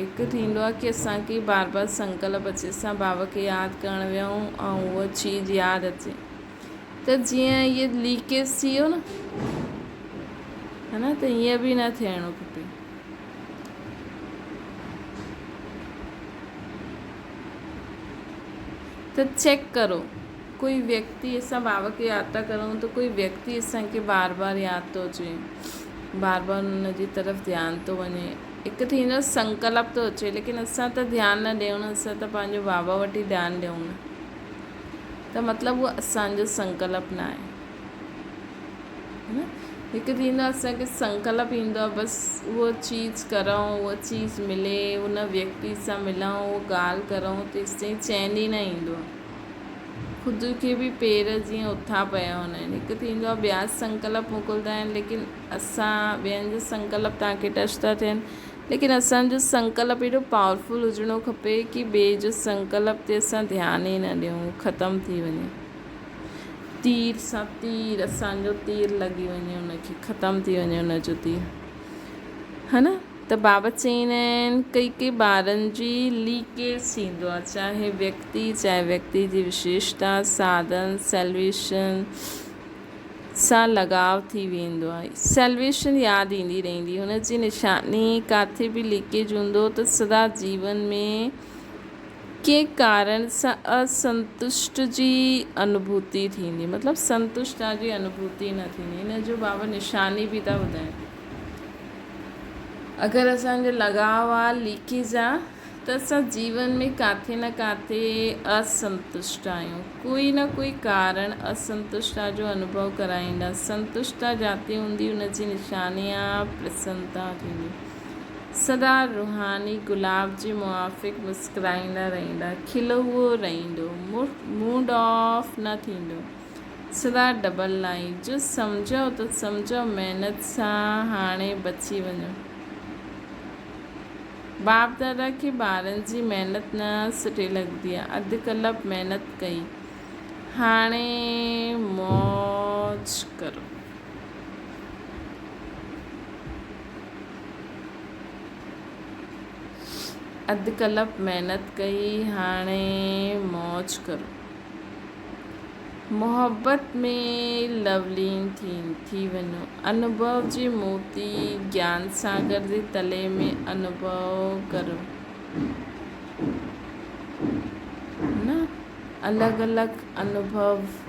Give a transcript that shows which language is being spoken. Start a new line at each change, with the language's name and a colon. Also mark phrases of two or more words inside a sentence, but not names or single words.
Sindhi: हिकु थींदो आहे की असांखे बार बार संकल्प अचे, असां बाबा खे यादि करणु वियूं ऐं उहा चीज़ यादि अचे, त जीअं इहे लीकेज थी वियो न, है न, त ईअं बि न थियणो खपे। त चेक करो कोई व्यक्ति, असां बाबा खे यादि था करूं त कोई व्यक्ति असांखे बार बार यादि थो अचे, बार बार उन जी तरफ़ ध्यानु थो वञे। हिकु थींदो संकल्प थो अचे, लेकिन असां त ध्यानु न ॾियूं न, असां त पंहिंजो बाबा वटि ई ध्यानु ॾियूं न, त मतिलबु उहो असांजो संकल्प न आहे, है न। हिकु थींदो आहे असांखे संकल्प ईंदो आहे बसि उहा चीज़ करूं, उहा चीज़ मिले, उन व्यक्ति सां मिलूं, उहा ॻाल्हि करूं, तेसिताईं चैन ई न ईंदो आहे। ख़ुदि खे बि पेर जीअं उथा पिया हूंदा आहिनि। हिकु थींदो आहे ॿिया संकल्प मोकिलींदा आहिनि, लेकिन असां ॿियनि जो संकल्प तव्हांखे टच था थियनि, लेकिन असांजो संकल्प एॾो पावरफुल हुजिणो खपे कि ॿिए जो संकल्प ते असां ध्यानु ई न ॾियूं, ख़तमु थी वञे। तीर सां तीर, असांजो तीर लॻी वञे, उनखे ख़तमु थी वञे उनजो तीर, है न। त बाबा चईंदा आहिनि कई ॿारनि जी लीकेज थींदो आहे, चाहे व्यक्ति जी विशेषता, साधन, सैल्वेशन सां लगाव थी वेंदो आहे। सैल्वेशन यादि ईंदी रहंदी, हुनजी निशानी किथे बि लीकेज हूंदो त सदा जीवन में के कारण सां असंतुष्ट जी अनुभूति थींदी, मतिलबु संतुष्टता जी अनुभूति न थींदी। हिन जो बाबा निशानी बि था ॿुधाइनि। अगरि असांजो लगाव आहे, लीकेज आहे, त असां जीवन में किथे न किथे असंतुष्ट आहियूं, कोई न कोई कारण असंतुष्टता जो अनुभव कराईंदा। संतुष्टता जाते हूंदी, उनजी निशानी आहे प्रसन्नता थींदी। सदा रूहानी गुलाब जे मुआफ़िक़ मुस्कुराईंदा रहंदा, खिलंदो रहंदो,
English: mood off
Sindhi: न थींदो। सदा
English: double line,
Sindhi: जो सम्झो त सम्झो, महिनत सां हाणे बची वञो। बाप दादा खे ॿारनि जी महिनत न सुठी लॻंदी आहे। अधु कलाक महिनत कई, हाणे मौज करो। अधु कलाक महिनत कई, हाणे मौज करो। मोहब्बत में लवलीन थी वञो। अनुभव जी मोती ज्ञान सागर जे तले में अनुभव करो न, अलॻि अलॻि अनुभव।